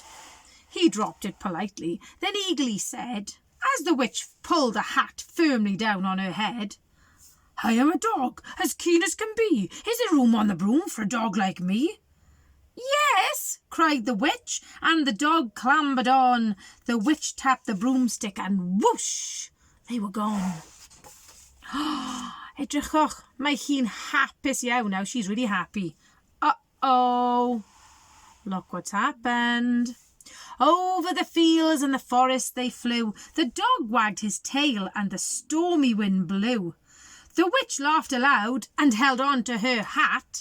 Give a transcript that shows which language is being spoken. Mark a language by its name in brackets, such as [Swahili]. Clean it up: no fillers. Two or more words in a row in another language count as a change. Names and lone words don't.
[English] He dropped it politely, then eagerly said, as the witch pulled the hat firmly down on her head, I am a dog, as keen as can be. Is there room on the broom for a dog like me? Yes, cried the witch, and the dog clambered on. The witch tapped the broomstick and whoosh, they were gone. [Welsh] Edrychwch, mae hi'n hapus iawn now. [English] She's really happy. Uh-oh. Look what's happened. Over the fields and the forest they flew. The dog wagged his tail and the stormy wind blew. The witch laughed aloud and held on to her hat.